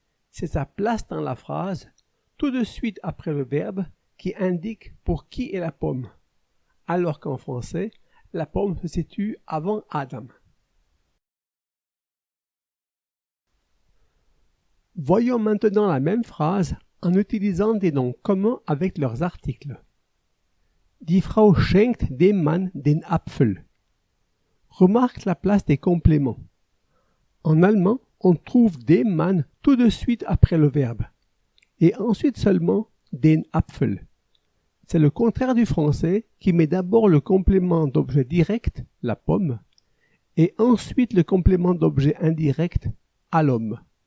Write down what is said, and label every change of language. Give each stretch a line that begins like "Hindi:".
French: C'est sa place dans la phrase, tout de suite après le verbe, qui indique pour qui est la pomme, alors qu'en français, la pomme se situe avant Adam. Voyons maintenant la même phrase en utilisant des noms communs avec leurs articles.
German: Die Frau schenkt dem Mann den Apfel.
French: Remarque la place des compléments. En allemand, on trouve dem Mann tout de suite après le verbe, et ensuite seulement den Apfel. C'est le contraire du français qui met d'abord le complément d'objet direct, la pomme, et ensuite le complément d'objet indirect, à l'homme.